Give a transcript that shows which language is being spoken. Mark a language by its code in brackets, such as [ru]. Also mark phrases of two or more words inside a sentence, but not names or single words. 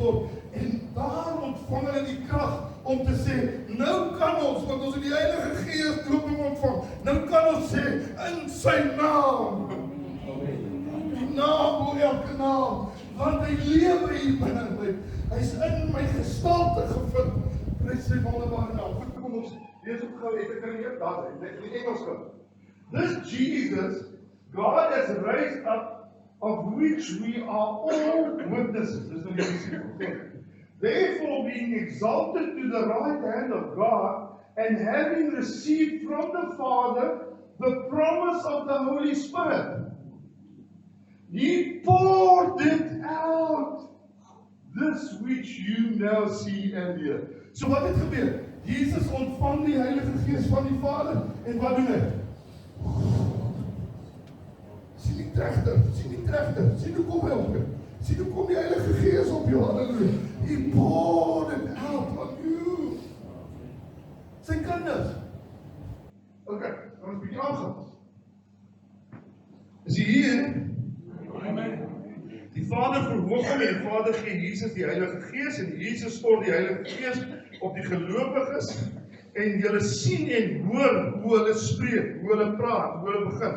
[af] uitgestort en daar ontvang hulle die krag om te sê, nou kan ons, want ons het die Heilige Gees dooping ontvang, nou kan ons sê, in sy naam, die naam bo elke naam, want hy lewe hier binne my, hy is in my gestalte gevind, prys sy wonderbare naam. Goed, kom ons lees op gou, ek kan nie daar in die Engels gaan. [en] This Jesus, God has raised up, of which we are all witnesses. [af] Dis nou die disciples. [en] Therefore, being exalted to the right hand of God, and having received from the Father the promise of the Holy Spirit, He poured it out, this which you now see and hear. [af] So wat het gebeur? Jesus ontvang die Heilige Gees van die Vader, en wat doen hy? Sien die trechter, sien hoe kom hy op jou, sien hoe kom die Heilige Gees op jou, [en] halleluja, He poured it out on you, [af] sy kinders, ok, dan is bietjie aangaan, is hy hier, die Vader verhoog hom en die Vader gee Jesus die Heilige Gees en Jesus stort die Heilige Gees op die gelowiges en julle sien en hoor hoe hulle spreek, hoe hulle praat, hoe hulle begin.